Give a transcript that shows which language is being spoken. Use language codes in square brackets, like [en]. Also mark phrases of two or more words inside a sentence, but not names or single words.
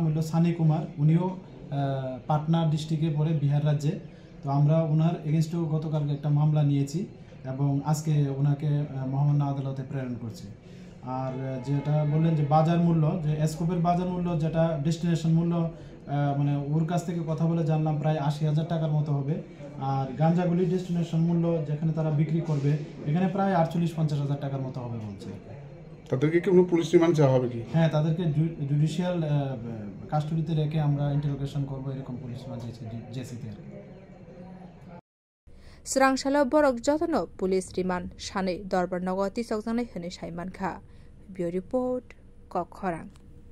[bn] হলো সানি কুমার উনিও পাটনা ডিস্ট্রিক্টে পড়ে বিহার রাজ্যে তো আমরা ওনার এগেইনস্টেও গতকালকে একটা মামলা নিয়েছি এবং আজকে ওনাকে মহামান্য আদালতে প্রেরণ করছি আর যেটা বললেন যে বাজার মূল্য যে এসকোপের বাজার মূল্য যেটা ডেস্টিনেশন মূল্য মানে ওর কাছ থেকে কথা বলে জানলাম প্রায় 80,000 টাকার মতো হবে আর গাঁজাগুলি ডেস্টিনেশন মূল্য যেখানে তারা বিক্রি করবে এখানে প্রায় 48-50,000 টাকার মতো হবে বলছে তাদেরকে কি কোনো পুলিশ রিমান্ড চাওয়া হবে কি হ্যাঁ তাদেরকে জুডিশিয়াল কাস্টডিতে রেখে আমরা ইন্টারোগেশন করব এরকম পুলিশ রিমান্ড জেসিতে [trp] Srangshalo borok jotono police remand shane dorbar nogoti sokjanai hene saimanka. [en] Bureau report Kokhorang.